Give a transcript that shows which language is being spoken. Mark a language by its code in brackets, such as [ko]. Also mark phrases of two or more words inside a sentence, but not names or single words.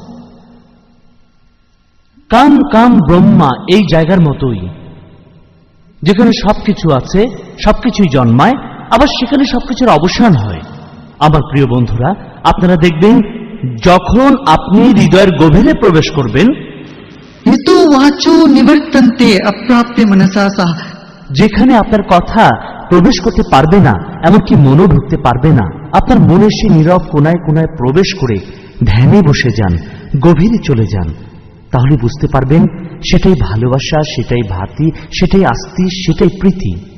[bn] কাম কাম ব্রহ্মা এই জায়গার মতোই, যেখানে সবকিছু আছে, সবকিছুই জন্মায়, আবার সেখানে সবকিছুর অবসান হয়। আমার প্রিয় বন্ধুরা, আপনারা দেখবেন যখন আপনি হৃদয়ের গভীরে প্রবেশ করবেন, [sa] ইতু वाचो निवर्तन्ते अप्राप्य मनसा सह। [bn] যেখানে আপনার কথা প্রবেশ করতে পারবে না, এমনকি মনও ঢুকতে পারবে না, আপনার মনের সেই নীরব কোনায় কোনায় প্রবেশ করে ধ্যানে বসে যান, গভীরে চলে যান, তাহলে বুঝতে পারবেন সেটাই ভালোবাসা, সেটাই ভাতি, সেটাই আস্তি, সেটাই প্রীতি।